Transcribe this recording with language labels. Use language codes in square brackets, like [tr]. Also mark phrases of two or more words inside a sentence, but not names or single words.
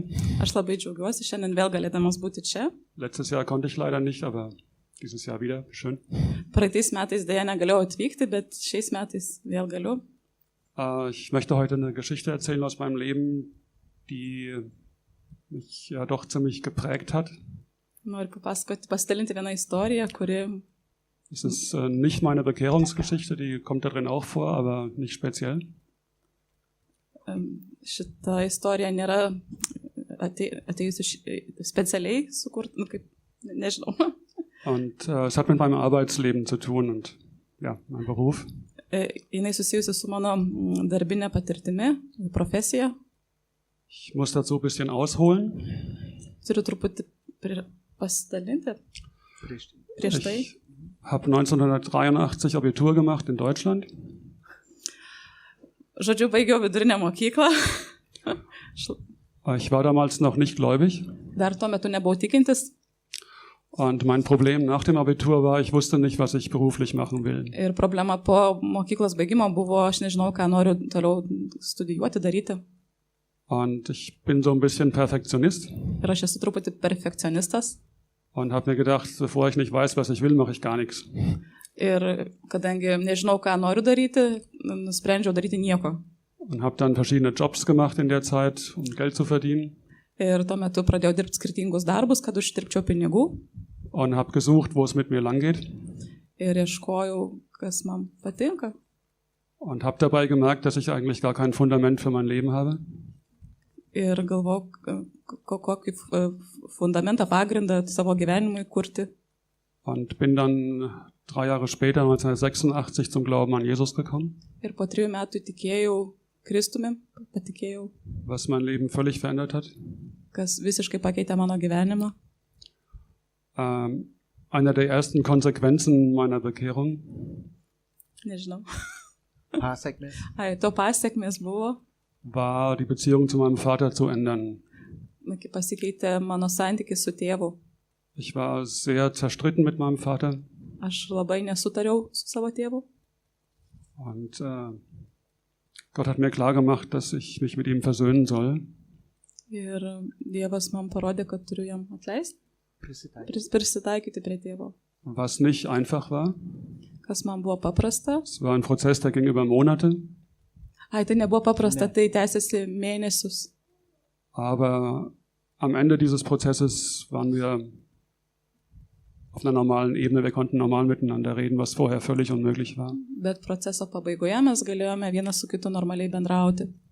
[lt] Aš labai džiaugiuosi šiandien vėl galėdamas būti čia. [de] Letztes Jahr konnte ich leider nicht, aber dieses Jahr wieder. Schön. [lt] Praeitais metais dėja negalėjau atvykti, bet šiais metais vėl galiu. [de] Ich möchte heute eine Geschichte erzählen aus meinem Leben, die mich ja doch ziemlich geprägt hat. [lt] Noriu pasidalinti vieną istoriją, kuri... [de] Es ist nicht meine Bekehrungsgeschichte, die kommt da drin auch vor, aber nicht speziell. [lt] Šita istorija nėra atėjusi specialiai sukurta, kaip nežinau. [de] Und es hat mit meinem Arbeitsleben zu tun und ja, mein Beruf. [lt] Jinai susijusi su mano darbinė patirtimi, profesija. [de] Ich muss dazu ein bisschen ausholen. [lt] Turiu truputį pasidalinti prieš tai. [de] Ich habe 1983 Abitur gemacht in Deutschland. [lt] Žodžiu, baigiau vidurinę mokyklą. [de] Ich war damals noch nicht gläubig. [lt] Dar tuo metu nebuvau tikintis. [de] Und mein Problem nach dem Abitur war, ich wusste nicht, was ich beruflich machen will. [lt] Ir problema po mokyklos baigimo buvo, aš nežinau, ką noriu toliau studijuoti, daryti. [de] Und ich bin so ein bisschen Perfektionist. [lt] Ir aš esu truputį perfekcionistas. [de] Und habe mir gedacht, bevor ich nicht weiß, was ich will, mache ich gar nichts. [lt] Ir kadangi nežinau, ką noriu daryti, nusprendžiau daryti nieko. [de] und habe dann verschiedene Jobs gemacht in der Zeit, um Geld zu verdienen. [lt] Ir tuo metu pradėjau dirbti skirtingus darbus, kad uždirbčiau pinigų. [de] Und habe gesucht, wo es mit mir langgeht. [lt] Ir ieškojau, kas man patinka. [de] Und habe dabei gemerkt, dass ich eigentlich gar kein Fundament für mein Leben habe. [lt] Ir galvojau, kokį fundamentą, pagrindą savo gyvenimui kurti. [de] Und bin dann 3 Jahre später, 1986, zum Glauben an Jesus gekommen. [lt] Ir po 3 metų tikėjau Kristumi, patikėjau, [de] Was mein Leben völlig verändert hat. [lt] kas visiškai pakeitė mano gyvenimą. [de] Einer der ersten Konsequenzen meiner Bekehrung [lt] Nežinau. Pasekmės. To pasiekmės buvo, [de] war, die Beziehung zu meinem Vater zu ändern. [lt] kai pasikeitė mano santykis su tėvu. [de] Ich war sehr zerstritten mit meinem Vater [lt] Aš labai nesutariau su savo tėvu. [de] und Gott hat mir klar gemacht, dass ich mich mit ihm versöhnen soll. [lt] Ir Dievas man parodė, kad turiu jam atleisti, Prisitaikyti. prisitaikyti prie tėvo. [de] Was nicht einfach war. [lt] Kas man buvo paprasta. [de] Es war ein Prozess, der ging über Monate. [lt] Tai nebuvo paprasta, tai tęsiasi mėnesius. [de] Aber am Ende dieses Prozesses waren wir auf einer normalen Ebene. Wir konnten normal miteinander reden, was vorher völlig unmöglich war. [lt] Bet proceso pabaigoje mes galėjome vienas su kitu normaliai bendrauti.